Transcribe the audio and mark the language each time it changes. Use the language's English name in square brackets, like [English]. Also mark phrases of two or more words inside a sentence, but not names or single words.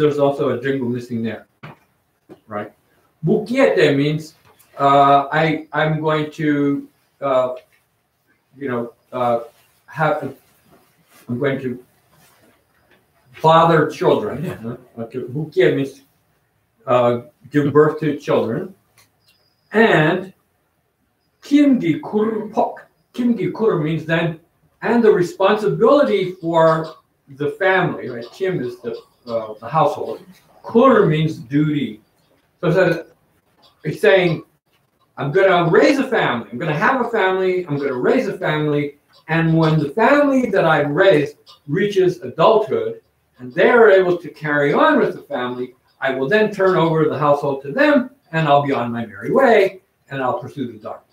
[English] There's also a jingle missing there, right? Bukiete means I'm going to I'm going to father children. Okay, bukiete means give birth to children, and [Tibetan] ཁྱིམ་གྱི་ཁུར་པོ. ཁྱིམ་གྱི་ཁུར [English] means then, and the responsibility for the family, right? Kim is the household. Kur means duty. So it's saying, I'm going to raise a family. I'm going to have a family. I'm going to raise a family. And when the family that I've raised reaches adulthood and they're able to carry on with the family, I will then turn over the household to them and I'll be on my merry way and I'll pursue the Dharma.